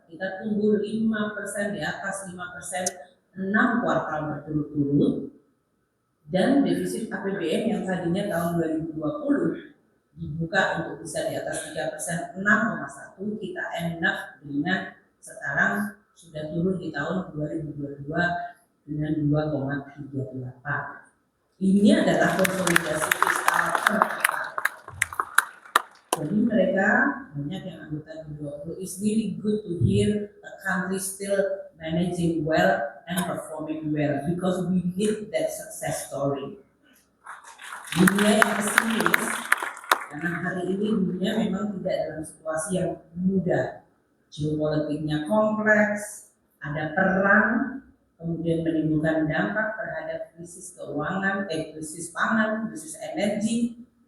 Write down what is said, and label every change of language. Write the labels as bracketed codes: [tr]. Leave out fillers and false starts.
[id] Kita tumbuh 5%, di atas 5%, 6 kuartal berturut-turut, dan defisit APBN yang tadinya tahun 2020 dibuka untuk bisa di atas 3%, 6,1, kita [en] end up [id] dengan sekarang sudah turun di tahun 2022 dengan 2,38. Ini adalah konsolidasi fiskal tercepat. Jadi mereka banyak yang anggota G20, [en] it's really good to hear a country still managing well and performing well because we need that success story. [id] Dunia yang pesimis, karena hari ini dunia memang tidak dalam situasi yang mudah. Geopolitiknya kompleks, ada perang, kemudian menimbulkan dampak terhadap krisis keuangan, krisis pangan, krisis energi.